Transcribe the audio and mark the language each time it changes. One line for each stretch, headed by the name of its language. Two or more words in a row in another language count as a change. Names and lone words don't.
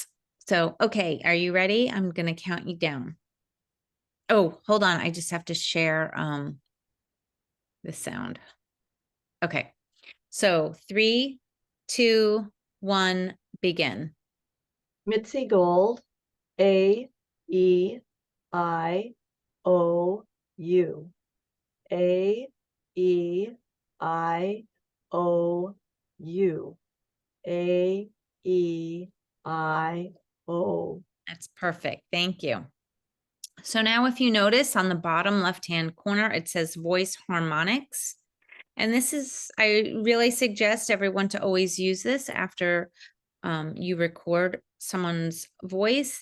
English: So, okay, are you ready? I'm going to count you down. Oh, hold on. I just have to share the sound. Okay. So 3, 2, 1, begin. Mitzi Gold, A, E, I, O, U. A, E, I, O, U. A, E, I, O. That's perfect. Thank you. So now if you notice on the bottom left-hand corner, it says voice harmonics. And this is, I really suggest everyone to always use this after you record someone's voice.